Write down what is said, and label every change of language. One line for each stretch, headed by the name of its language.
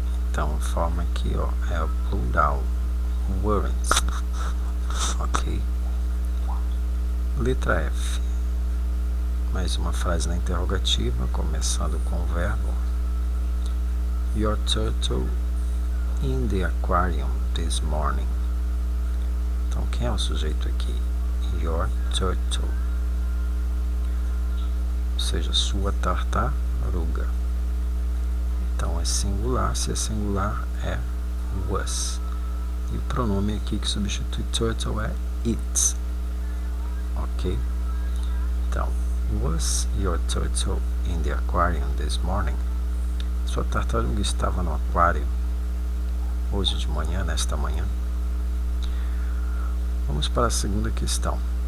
Portuguese: Então a forma aqui, ó, é o plural, weren't, ok? Letra F. Mais uma frase na interrogativa, começando com o verbo.
English: Your turtle in the aquarium this morning.
Portuguese: Então quem é o sujeito aqui?
English: Your turtle.
Portuguese: seja, sua tartaruga. Então é singular, se é singular é was. E o pronome aqui que substitui turtle é it. Ok?
English: Então, was your turtle in the aquarium this morning?
Portuguese: Sua tartaruga estava no aquário hoje de manhã, nesta manhã? Vamos para a segunda questão.